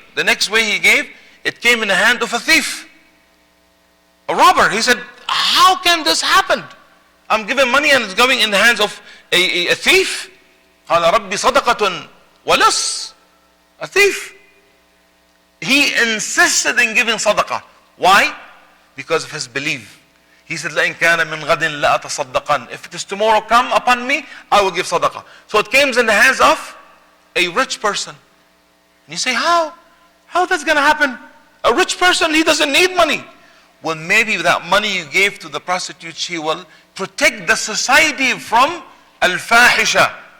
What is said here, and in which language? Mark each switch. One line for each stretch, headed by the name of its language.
English: The next way he gave, it came in the hand of a thief, a robber. He said, how can this happen? I'm giving money and it's going in the hands of a thief.
Arabic: قال ربي صدقة ولص.
English: A thief. He insisted in giving sadaqah. Why? Because of his belief. He said,
Arabic: لَإِنْ كَانَ مِنْ غَدٍ لَأَتَصَدَّقَنْ.
English: If it is tomorrow come upon me, I will give sadaqah. So it came in the hands of a rich person. And you say, how? How that's going to happen? A rich person, he doesn't need money. Well, maybe that money you gave to the prostitute, she will protect the society from al-fahisha.